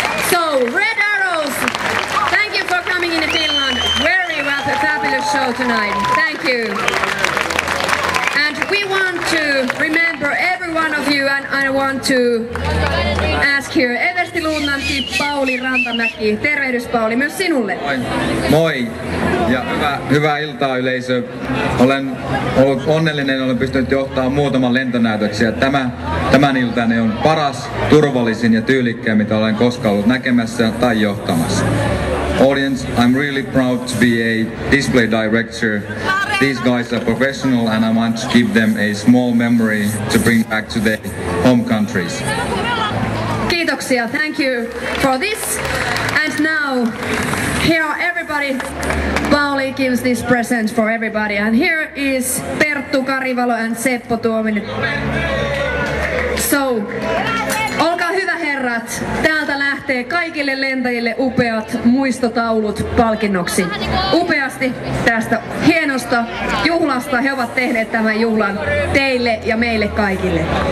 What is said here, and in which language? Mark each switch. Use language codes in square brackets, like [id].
[en] So, Red Arrows, thank you for coming in Finland. Very fabulous show tonight. Thank you. And we want to remember every one of you, and I want to ask here, Eversti Lunnantti, Pauli Rantamäki. [fi] Tervehdys Pauli, myös sinulle. Moi ja hyvää iltaa yleisö. Olen ollut onnellinen, olen pystynyt johtamaan muutaman lentonäytöksiä. Tämän iltani on paras, turvallisin ja tyylikkäin, mitä olen koskaan ollut näkemässä tai johtamassa. [en] Audience, I'm really proud to be a display director. These guys are professional and I want to give them a small memory to bring back to their home countries. [fi] Kiitoksia, [en] thank you for this. And now, here are everybody. Pauli gives this present for everybody. And here is Perttu Karivalo and Seppo Tuominen. [fi] So, olkaa hyvä herrat, täältä lähtee kaikille lentäjille upeat muistotaulut palkinnoksi. Upeasti tästä hienosta juhlasta he ovat tehneet tämän juhlan teille ja meille kaikille.